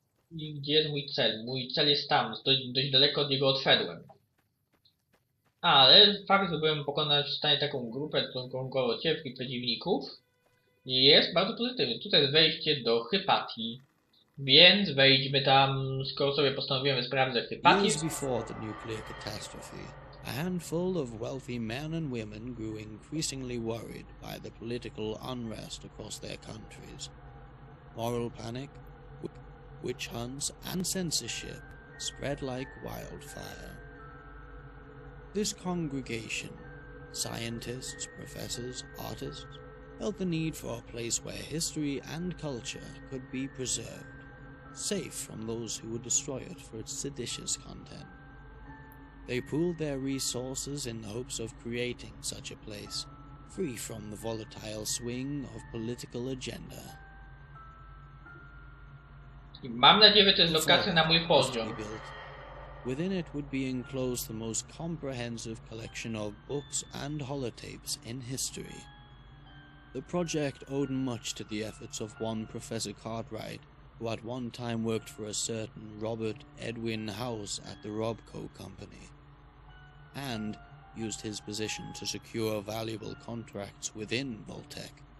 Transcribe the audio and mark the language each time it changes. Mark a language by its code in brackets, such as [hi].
[pl] I gdzie jest mój cel? Mój cel jest tam, dość daleko od niego odszedłem. Ale fakt, że byłem pokonać w stanie taką grupę stosunkowo ciężkich przeciwników jest bardzo pozytywny. Tutaj jest wejście do Hypatii. Więc wejdźmy tam, skoro sobie postanowiłem sprawdzać Hypatię. [en] Years before the nuclear catastrophe, a handful of wealthy men and women grew increasingly worried by the political unrest across their countries. Moral panic, witch hunts, and censorship spread like wildfire. This congregation, scientists, professors, artists, felt the need for a place where history and culture could be preserved. safe from those who would destroy it for its seditious content. They pooled their resources in the hopes of creating such a place, free from the volatile swing of political agenda. [pl] Mam nadzieję, że to jest lokacja na mój poziom. [en] Within it would be enclosed the most comprehensive collection of books and holotapes in history. The project owed much to the efforts of one Professor Cartwright, who at one time worked for a certain Robert Edwin House at the Robco Company, and used his position to secure valuable contracts within Voltec.